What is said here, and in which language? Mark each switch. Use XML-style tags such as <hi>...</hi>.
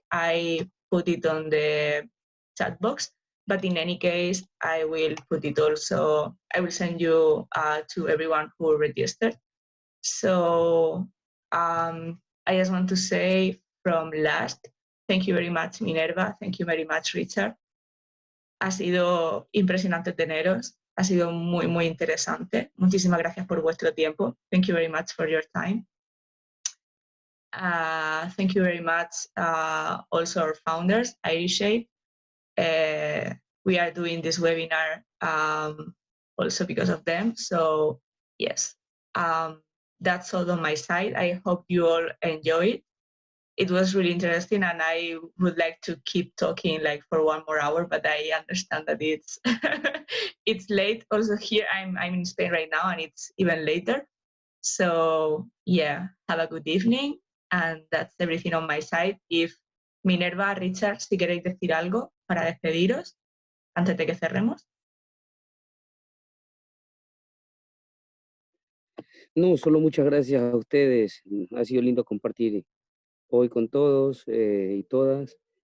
<en>I put it on the chat box, but in any case, I will put it also, I will send you to everyone who registered. So I just want to say from LASC, thank you very much, Minerva. Thank you very much, Richard.</en> <es>Ha sido impresionante teneros. Ha sido muy, muy interesante. Muchísimas gracias por vuestro tiempo.</es> <en>Thank you very much for your time. Thank you very much also our founders, IrishAid. We are doing this webinar also because of them. So yes, that's all on my side. I hope you all enjoy it. It was really interesting, and I would like to keep talking like for 1 more hour, but I understand that it's it's late. Also here, I'm in Spain right now, and it's even later. So yeah, have a good evening, and that's everything on my side. If</en> <es>Minerva, Richard, si queréis decir algo para despediros antes de que cerremos. No, solo muchas gracias a ustedes. Ha sido lindo compartir hoy con todos y todas.</es>